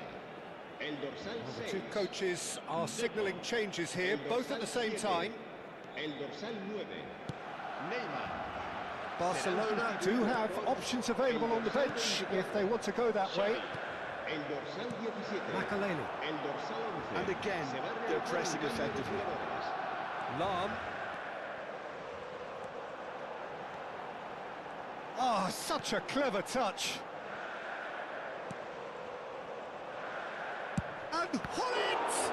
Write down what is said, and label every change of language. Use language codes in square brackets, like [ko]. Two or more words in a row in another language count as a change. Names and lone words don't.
[es] El dorsal [en] The 6. two coaches are signalling changes here, both at the same time. [es] El dorsal 9. Neymar. [en] Barcelona do have options available on the bench if they want to go that way. [es] El dorsal 17. Makaleli. El dorsal 11. [en] And again, they're pressing effectively. Lam. Oh, such a clever touch. And Hullet!